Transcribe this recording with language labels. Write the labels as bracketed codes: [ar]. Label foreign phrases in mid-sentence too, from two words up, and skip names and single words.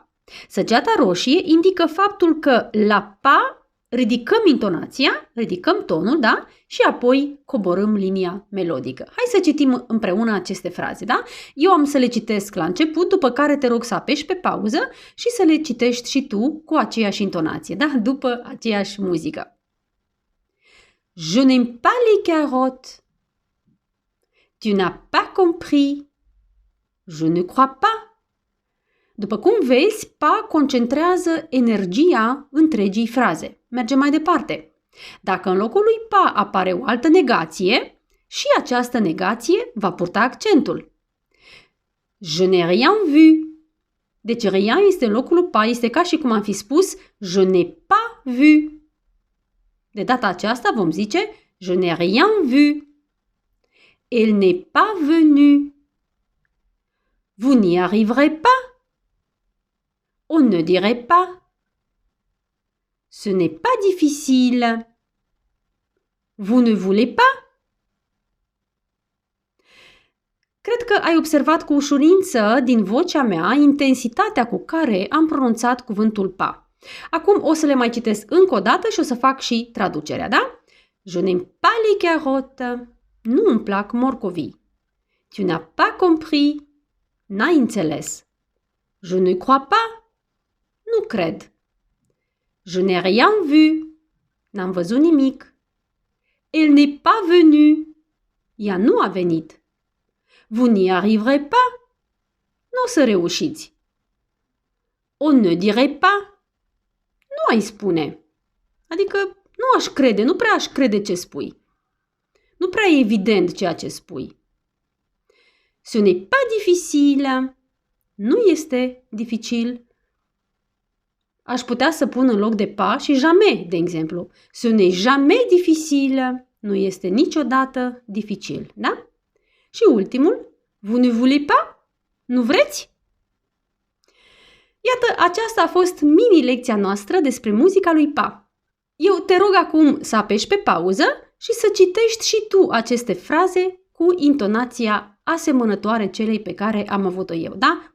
[ro] Săgeata roșie indică faptul că la pas ridicăm intonația, ridicăm tonul, da? Și apoi coborâm linia melodică. Hai să citim împreună aceste fraze, da? Eu am să le citesc la început, după care te rog să apeși pe pauză și să le citești și tu cu aceeași intonație, da? După aceeași muzică. [fr] Je n'aime pas les carottes. Tu n'as pas compris. Je ne crois pas. [ro] După cum vezi, pas concentrează energia întregii fraze. Mergem mai departe. Dacă în locul lui pas apare o altă negație, și această negație va purta accentul. [fr] Je n'ai rien vu. [ro] Deci rien este în locul lui pas, este ca și cum am fi spus [fr] je n'ai pas vu. [ro] De data aceasta vom zice [fr] je n'ai rien vu. Elle n'est pas venue. Vous n'y arriverez pas. On ne dirait pas. Ce n'est pas difficile. Vous ne voulez pas? [ro] Cred că ai observat cu ușurință din vocea mea intensitatea cu care am pronunțat cuvântul pas. Acum o să le mai citesc încă o dată și o să fac și traducerea, da? [fr] Je n'aime pas les carottes. [ro] Nu îmi plac morcovii. [fr] Tu n'as pas compris. [ro] N-ai înțeles. [fr] Je ne crois pas. [ro] Nu cred. [fr] Je n'ai rien vu. [ro] N-am văzut nimic. [fr] Elle n'est pas venue. [ro] Ea nu a venit. [fr] Vous n'y arriverez pas. [ro] Nu o să reușiți. [fr] On ne dirait pas. [ro] Nu ai spune. Adică nu aș crede, nu prea aș crede ce spui. Nu prea e evident ceea ce spui. Ce n'est pas difficile. Nu este dificil. Aș putea să pun în loc de pas și jamais, de exemplu. [fr] Ce n'est jamais difficile. [ro] Nu este niciodată dificil, da? Și ultimul, [fr] vous ne voulez pas? [ro] Nu vreți? Iată, aceasta a fost mini-lecția noastră despre muzica lui pas. Eu te rog acum să apeși pe pauză și să citești și tu aceste fraze cu intonația asemănătoare celei pe care am avut-o eu, da?